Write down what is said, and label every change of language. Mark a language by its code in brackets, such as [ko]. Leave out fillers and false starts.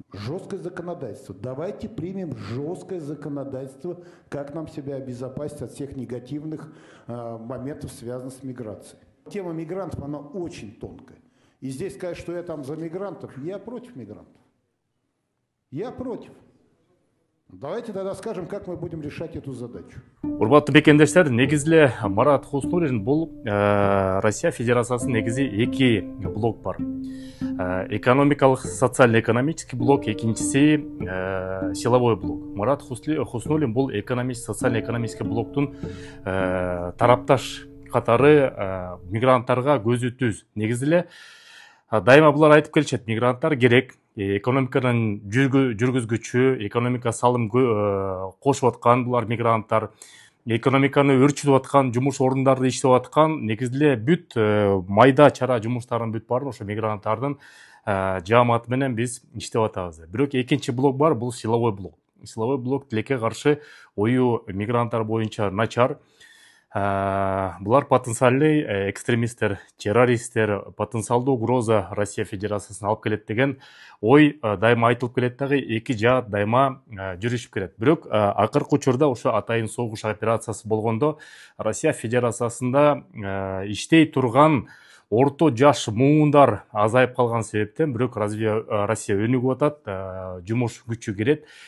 [ru] Жесткое законодательство. Давайте примем жесткое законодательство, как нам себя обезопасить от всех негативных моментов, связанных с миграцией. Тема мигрантов, она очень тонкая. И здесь сказать, что я там за мигрантов, я против мигрантов. Я против. Давайте тогда скажем, как мы будем решать эту задачу. [ky] Урматтуу мекендештер, негизиле Марат Хуснуллин бул Россия Федерациясынын негизи 2 блок бар. Экономикалык, [ru] социально-экономический блок, [ky] экинчиси [ru] силовой блок. [ky] Марат Хуснуллин бул социально-экономический блоктун тарапташ катары мигранттарга көзү түз. Негизиле дайыма булар айтып келишет, мигранттар керек. Экономиканын жүргүзгүчү, экономика салым кошуп аткан булар мигранттар, экономиканы өрчүтүп аткан, жумуш орундарды иштеп аткан, негизиле бүт майда чара жумуштардын бүт баарын ошо мигранттардын жааматы менен биз иштеп атабыз. Бирок экинчи блок бар, бул [ru] силовой блок. Силовой блок [ky] тилекке каршы ою мигранттар боюнча начар. Булар потенциальный экстремисттер, террористтер, потенциалдуу угроза Россия Федерациясына алып келет деген ой дайыма айтылып келет дагы, эки жаат дайыма жүрүшүп келет. Бирок акыркы учурда ошо атайын согуш операциясы болгондо Россия Федерациясында иштей турган орто жаш муундар азайып калган себептен, бирок Россия өнүгүп атат, жумуш күчү келет.